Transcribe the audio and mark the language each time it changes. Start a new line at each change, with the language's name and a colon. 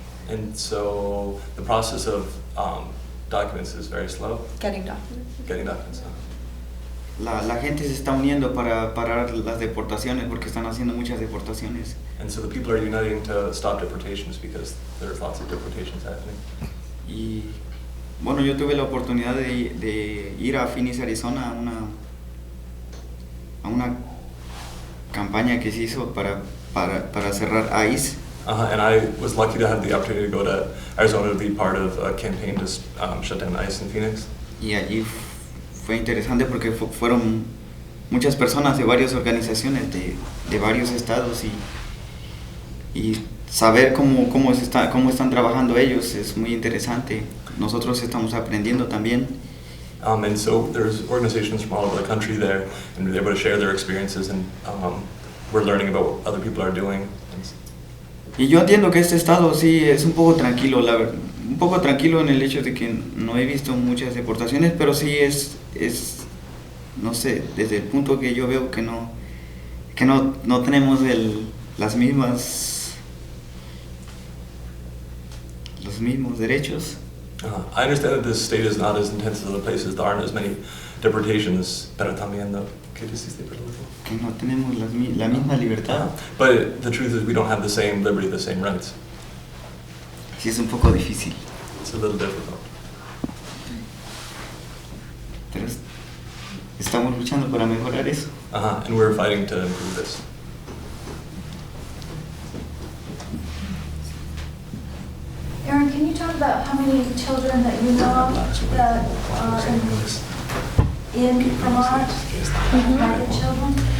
English: And so the process of documents is very slow. Getting documents. Getting documents.
Spanish: La gente se está uniendo para parar las deportaciones porque están haciendo muchas deportaciones.
English: And so the people are uniting to stop deportations because there's lots of deportations happening.
Spanish: Y bueno, yo tuve la oportunidad de ir a Phoenix, Arizona a una campaña que se hizo para cerrar ICE.
English: And I was lucky to have the opportunity to go to Arizona to be part of a campaign to shut down ICE in Phoenix.
Spanish: Y allí fue interesante porque fueron muchas personas de varias organizaciones de varios estados y saber cómo están trabajando ellos es muy interesante. Nosotros estamos aprendiendo también.
English: And so there's organizations from all over the country there, and they're able to share their experiences, and we're learning about what other people are doing.
Spanish: Y yo entiendo que este estado sí es un poco tranquilo, un poco tranquilo en el hecho de que no he visto muchas deportaciones, pero sí es no sé, desde el punto que yo veo que no tenemos los mismos derechos.
English: I understand that this state is not as intense as other places. There aren't as many deportations,
Spanish: pero también ¿qué dijiste, perdón? Que no tenemos la misma libertad.
English: But the truth is we don't have the same liberty, the same rights.
Spanish: Sí, es un poco difícil.
English: It's a little difficult.
Spanish: Pero estamos luchando para mejorar eso.
English: And we're fighting to improve this. Erin, can you talk about how many children that you know of that are in Vermont, migrant children?